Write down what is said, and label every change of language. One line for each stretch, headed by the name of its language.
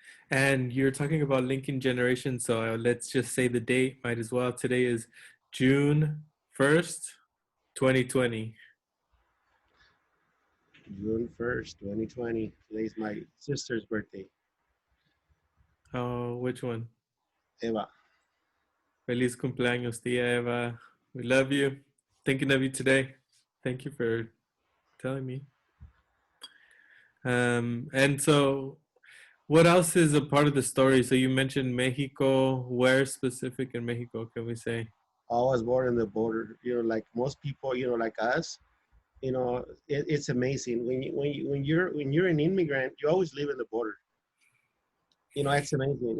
English: And you're talking about linking generations, so let's just say the date, might as well. Today is June 1st. 2020. June 1st, 2020. Today's my sister's birthday, Oh, which one? Eva.
Spanish: Feliz cumpleaños, tía Eva.
English: We love you. Thinking of you today. Thank you for telling me. And so, what else is a part of the story? So you mentioned Mexico. Where specific in Mexico can we say? I was born in the border. Like most people, like us. It's amazing when you're an immigrant, you always live in the border. It's amazing.